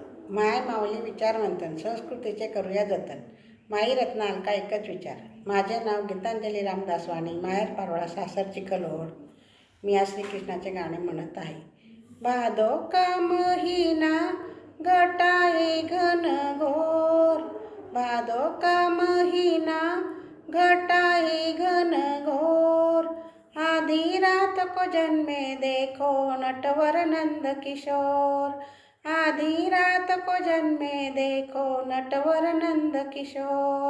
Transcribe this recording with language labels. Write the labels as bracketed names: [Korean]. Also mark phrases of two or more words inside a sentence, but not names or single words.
[Marathi] माय माऊली विचार मंथन संस्कृतीचे करूया जतन. माई रत्ना अलका एकच विचार. माझे नाव गीतांजली रामदास वाणी, माहेर पारोळा, सासर चिखलोड. मी आज श्रीकृष्णाचे गाणे म्हणत आहे. [Hindi] भादो का महिना घटाए घन घोर, भादो का महिना घटाए घन घोर. आधी रात को जन्मे देखो नटवर नंद किशोर, आधी रात को जन्मे देखो नटवर नंद किशोर.